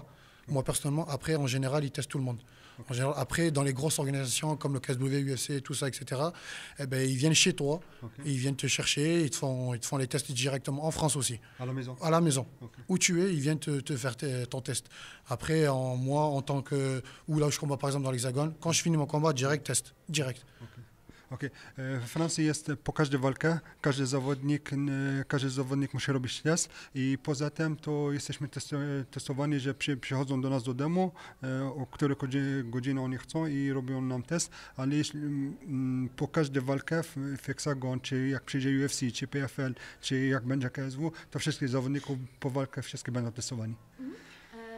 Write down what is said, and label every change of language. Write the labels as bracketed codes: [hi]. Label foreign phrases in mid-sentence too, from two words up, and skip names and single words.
[fr] Moi personnellement, après, en général, ils testent tout le monde. En général, après, dans les grosses organisations comme le KSW, UFC, tout ça, etc., eh ben, ils viennent chez toi, ils viennent te chercher, ils te font les tests directement en France aussi. À la maison? À la maison. Okay. Où tu es, ils viennent te faire ton test. Après, moi, en tant que... Ou là où je combats, par exemple, dans l'Hexagone, quand je finis mon combat, test. Direct. Okay. Okay. [pl] W Francji jest po każdej walce, każdy zawodnik musi robić test i poza tym to jesteśmy testowani, że przychodzą do nas do domu, o której godzinie oni chcą i robią nam test, ale jeśli po każdej walce w Hexagon, czy jak przyjdzie UFC, czy PFL, czy jak będzie KSW, to wszystkich zawodników po walce wszystkie będą testowani.